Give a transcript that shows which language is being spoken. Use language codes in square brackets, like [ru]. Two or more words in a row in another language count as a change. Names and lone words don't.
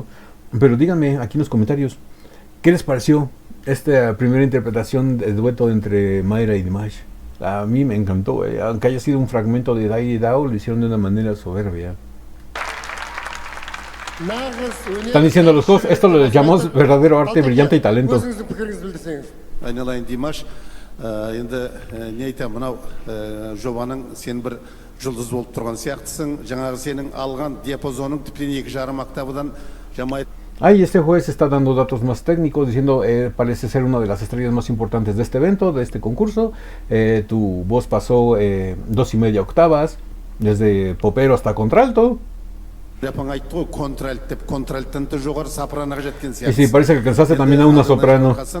[es] Pero díganme aquí en los comentarios, ¿qué les pareció esta primera interpretación de dueto entre Mayra y Dimash? A mí me encantó, aunque haya sido un fragmento de Daidi Dao, lo hicieron de una manera soberbia. Están diciendo los dos, esto lo llamamos verdadero arte, brillante y talento. [kk] Айналайын Димаш, енді не айтамын, мынау жобаның сен бір жұлдыз болып тұрған сияқтысың. Жаңағы сенің алған диапазоның тіптен 2,5 октавадан жамай. [es] Ahí este juez está dando datos más técnicos, diciendo parece ser una de las estrellas más importantes de este evento, de este concurso. Tu voz pasó 2,5 octavas, desde popero hasta contralto. Y sí, parece que alcanzaste también a una soprano.